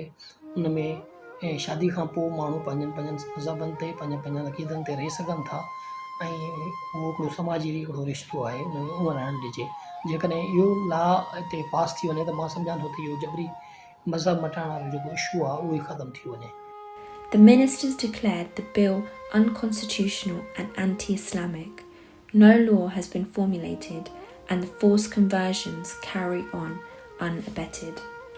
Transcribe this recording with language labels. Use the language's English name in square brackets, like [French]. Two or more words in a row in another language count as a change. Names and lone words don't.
[Sindhi] उन में शादी खां पोइ माण्हू पंहिंजनि मज़हबनि ते पंहिंजनि अक़ीदनि ते रही सघनि था ऐं उहो हिकिड़ो समाजी हिकिड़ो रिश्तो आहे, उन में उहो रहणु ॾिजे। जेकॾहिं इहो लॉ हिते पास थी वञे त मां सम्झां थो त इहो जबरी मज़हब मटाइण वारो जेको इशू आहे उहो ई ख़तमु थी वञे। [English] The ministers declared the bill unconstitutional and anti-Islamic. No law has been formulated and the forced conversions carry on unabetted.